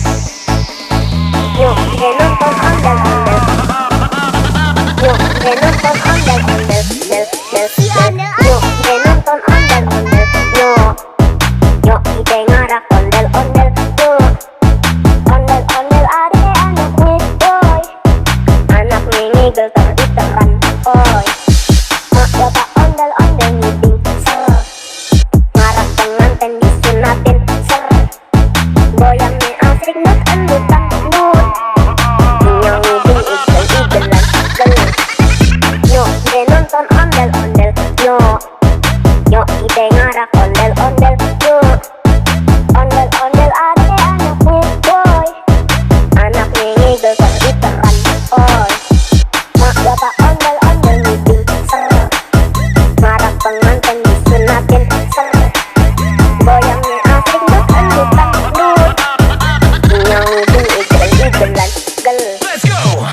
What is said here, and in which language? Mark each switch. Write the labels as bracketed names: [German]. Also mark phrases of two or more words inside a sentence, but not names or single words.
[Betawi] Yo ide nonton ondel-ondel. Yo ide nonton ondel-ondel. Del del del. Yo ide nonton ondel-ondel. Yo yo ide ngarak ondel-ondel. Yo ondel-ondel ade anaknya boy. Anaknya ngigel teriteran oi. Mak bapak ondel-ondel ngiding ser. Ngarak pengantin disunatin ser. Goyangnya asik nut endutan nut. Nyong ngiding igel-igelan gel. Yo ide nonton ondel-ondel yo. Yo ide ngarak ondel-ondel yo. Ondel-ondel ade anaknya boy. Anaknya ngigel teriteran oi. Mak bapak ondel-ondel ngiding ser. Ngarak pengantin disunatin ser. Goyangnya asik nut endutan nut. Nyong ngiding igel-igelan gel. [English] Let's go.